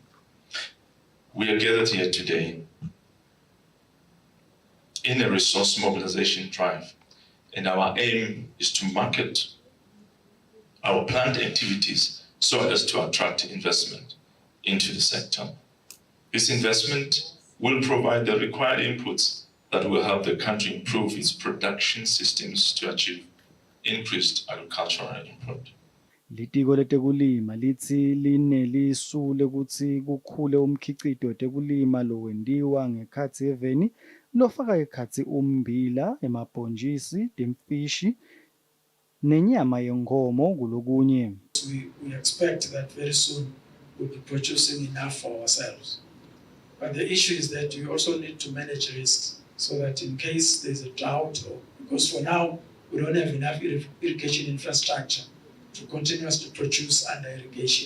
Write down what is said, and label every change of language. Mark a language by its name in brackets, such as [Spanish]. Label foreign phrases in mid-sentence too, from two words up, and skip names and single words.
[English] We are gathered here today in a resource mobilization drive, and our aim is to market our planned activities so as to attract investment into the sector. This investment will provide the required inputs that will help the country improve its production systems to achieve increased agricultural input. [Swati] Litiko letekulima lithi linelisu lekuthi kukhule umkhicito wetekulima lowendiwa ngekhatsi eveni lofaka ekhatsi ummbila, emabhontshisi, timfishi nenyama yenkomo kulokunye. [English] We expect that very soon we'll be producing enough for ourselves. But the issue is that you also need to manage risks so that in case there's a drought, or because for now we don't have enough irrigation infrastructure to continuously produce under irrigation.